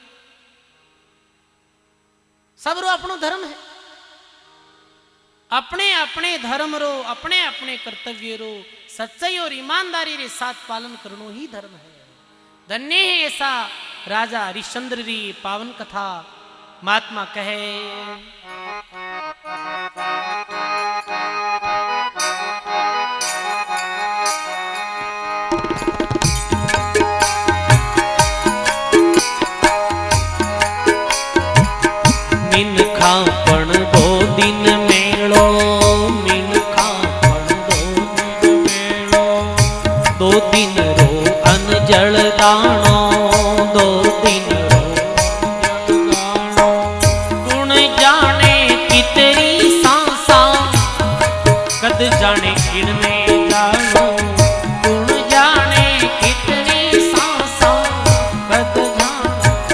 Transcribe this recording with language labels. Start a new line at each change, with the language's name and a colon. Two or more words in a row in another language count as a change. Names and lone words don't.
Rajasthani: सब रो अपनो धर्म है। अपने अपने धर्म रो अपने अपने कर्तव्य रो सच्चाई और ईमानदारी रे साथ पालन करनो ही धर्म है। धन्य है ऐसा राजा हरिश्चंद्र री पावन कथा। महात्मा कहे मिनखा पण 2 दिन मेलो, मिनखा पण 2 दिन मेलो, 2 दिन रो अन जल दाणो, 2 दिन रो अन जल दाणो। गुण जाने कितनी सांसा, कद जाने किणने जानो, गुण जाने कितनी सांसा, कद जानो।